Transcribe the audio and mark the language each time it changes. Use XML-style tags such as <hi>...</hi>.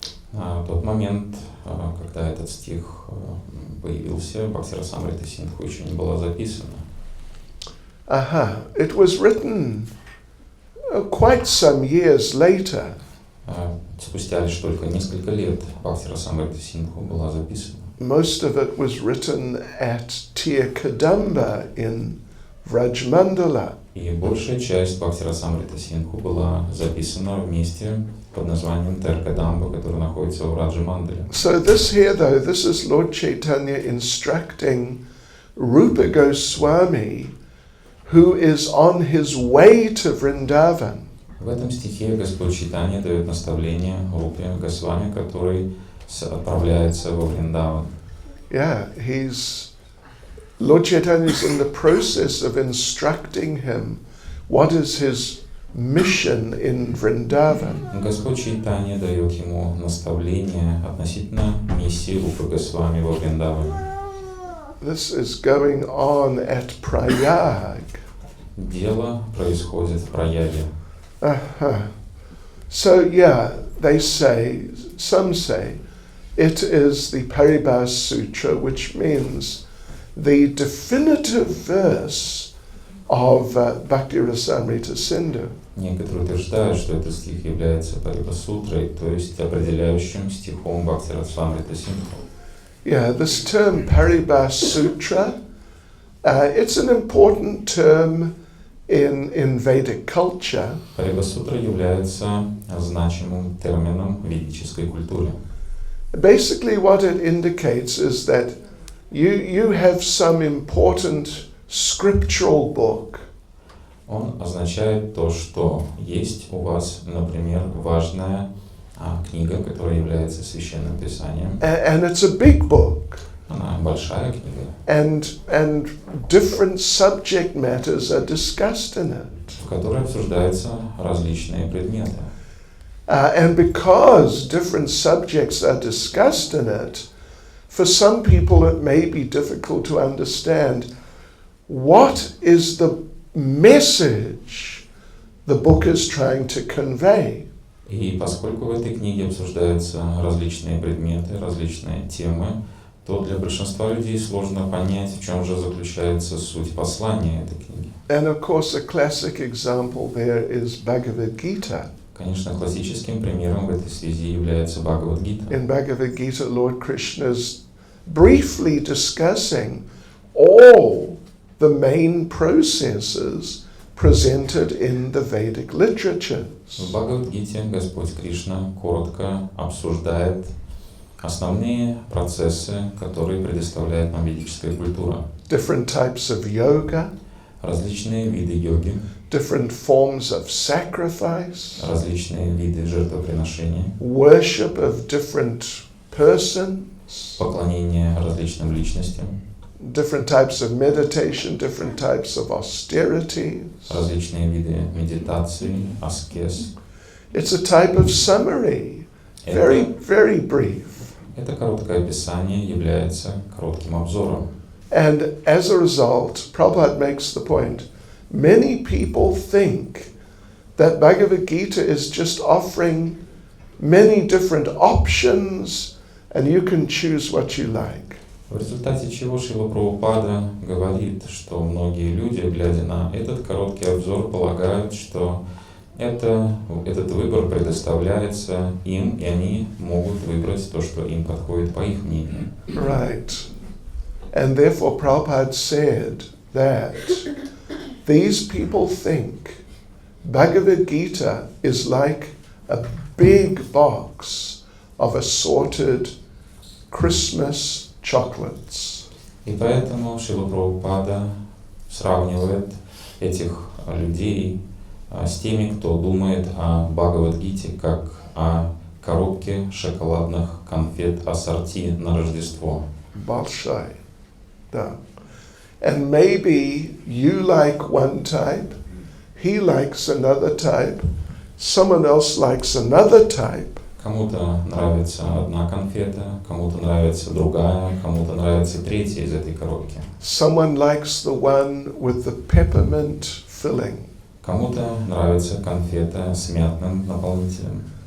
<ru>В тот момент, когда этот стих появился, Бхакти Расамрита Синдху еще не была записана.</ru> <en>It was written quite some years later,</en> <ru>Спустя лишь только несколько лет Бхакти Расамрита Синдху была записана.</ru> <en>most of it was written at Tirkadamba in Vrajmandala.</en> <ru>И большая часть Бхакти Расамрита Синдху была записана в месте под названием Теркадамба, который находится в Раджа-мандале.</ru> <en>So this here though, this is Lord Chaitanya instructing Rupa Goswami, who is on his way to Vrindavan.</en> <ru>В этом стихе Господь Чайтанья дает наставление Рупе Госвами, который отправляется во Вриндаван.</ru> <en>Yeah, Lord Chaitanya is in the process of instructing him what is his mission in Vrindavan.</en> <ru>Господь Чайтанья дает ему наставление относительно миссии Рупы Госвами во Вриндаване.</ru> <en>This is going on at Prayag.</en> <ru>Дело происходит в Праяге.</ru> <en>So yeah, some say, it is the Paribhas Sutra, which means the definitive verse of Bhakti Rasamrita Sindhu.</en> <ru>Некоторые утверждают, что этот стих является Парибхас-сутрой, то есть определяющим стихом Бхакти Расамрита Синдху.</ru> <en>Yeah, this term Paribhas Sutra, it's an important term in Vedic culture.</en> <ru>Парибхас-сутра является значимым термином в ведической культуре.</ru> <en>Basically what it indicates is that you have some important scriptural book.</en> <ru>Он означает то, что есть у вас, например, важная книга, которая является священным писанием.</ru> <en>And it's a big book.</en> <ru>Она большая книга.</ru> <en>And different subject matters are discussed in it.</en> <ru>В которой обсуждаются различные предметы.</ru> <en>And because different subjects are discussed in it, for some people it may be difficult to understand what is the message the book is trying to convey.</en> <ru>И поскольку в этой книге обсуждаются различные предметы, различные темы, то для большинства людей сложно понять, в чем же заключается суть послания этой книги.</ru> <en>And of course a classic example there is Bhagavad Gita.</en> <ru>Конечно, классическим примером в этой связи является Бхагавад-гита.</ru> <en>In Bhagavad Gita, Lord Krishna is briefly discussing all the main processes presented in the Vedic literatures.</en> <ru>В Бхагавад-гите Господь Кришна коротко обсуждает основные процессы, которые предоставляет нам ведическая культура.</ru> <en>Different types of yoga,</en> <ru>различные виды йоги,</ru> <en>different forms of sacrifice,</en> <ru>различные виды жертвоприношения,</ru> <en>worship of different persons,</en> <ru>поклонение различным личностям,</ru> <en>different types of meditation, different types of austerities.</en> <ru>различные виды медитации, аскез.</ru> <en>It's a type of summary, very, very brief.</en> <ru>Это короткое описание является коротким обзором.</ru> <en>And as a result, Prabhupada makes the point, many people think that Bhagavad Gita is just offering many different options and you can choose what you like.</en> <ru>В результате чего Шрила Прабхупада говорит, что многие люди, глядя на этот короткий обзор, полагают, что этот выбор предоставляется им, и они могут выбрать то, что им подходит по их мнению.</ru> <en>Right. And therefore Prabhupada said that these people think Bhagavad Gita is like a big box of assorted Christmas chocolates.</en> <ru>И поэтому Шрила Прабхупада сравнивает этих людей с теми, кто думает о Бхагавад-гите как о коробке шоколадных конфет ассорти на Рождество. Большой. Да.</ru> <en>And maybe you like one type, he likes another type, someone else likes another type.</en> <ru>Кому-то нравится одна конфета, кому-то нравится другая, кому-то нравится третья из этой коробки.</ru> <en>Someone likes the one with the peppermint filling.</en> <ru>Кому-то нравится конфета с мятным наполнителем.</ru>